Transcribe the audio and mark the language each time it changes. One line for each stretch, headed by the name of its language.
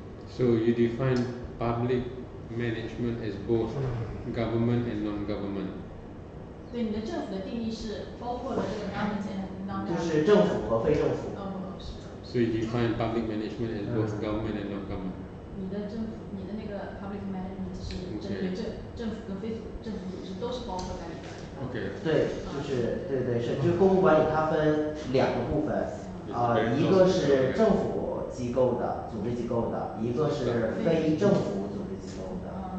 English: So you define public management as both government and non-government.
Chinese: 对，你的政府的定义是包括了这个
English: government and non-government。
Chinese: 就是政府和非政府。
English: So you define public management as both government and non-government.
Chinese: 你的那个 public management 是针对政府跟非政府组织都是包括在里边的。
English: Okay.
Chinese: 对，就是公共管理它分2个部分，一个是政府机构的组织机构的，一个是非政府组织机构的。